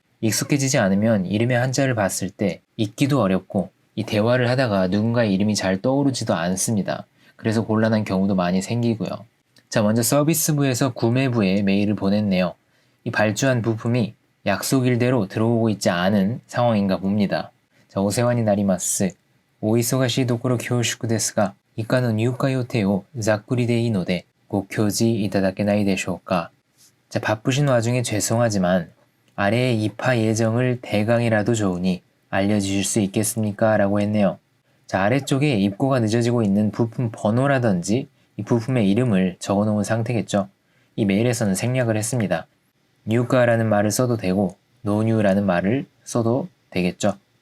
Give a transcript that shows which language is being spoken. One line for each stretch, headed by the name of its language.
Korean: 익숙해지지 않으면 이름의 한자를 봤을 때 읽기도 어렵고 이 대화를 하다가 누군가의 이름이 잘 떠오르지도 않습니다. 그래서 곤란한 경우도 많이 생기고요. 자, 먼저 서비스부에서 구매부에 메일을 보냈네요. 이 발주한 부품이 약속일대로 들어오고 있지 않은 상황인가 봅니다.
Japanese: 자, 오세와니 나리마스. 오이소가시 도코로 쿄슈쿠ですが、以下の入荷予定をざっくりでいいのでご教示いただけないでしょうか。
Korean: 자, 바쁘신 와중에 죄송하지만 아래의 입하 예정을 대강이라도 좋으니 알려주실 수 있겠습니까? 라고 했네요. 자, 아래쪽에 입고가 늦어지고 있는 부품 번호라든지 이 부품의 이름을 적어놓은 상태겠죠. 이 메일에서는 생략을 했습니다. 뉴가라는 말을 써도 되고 노뉴라는 말을 써도 되겠죠.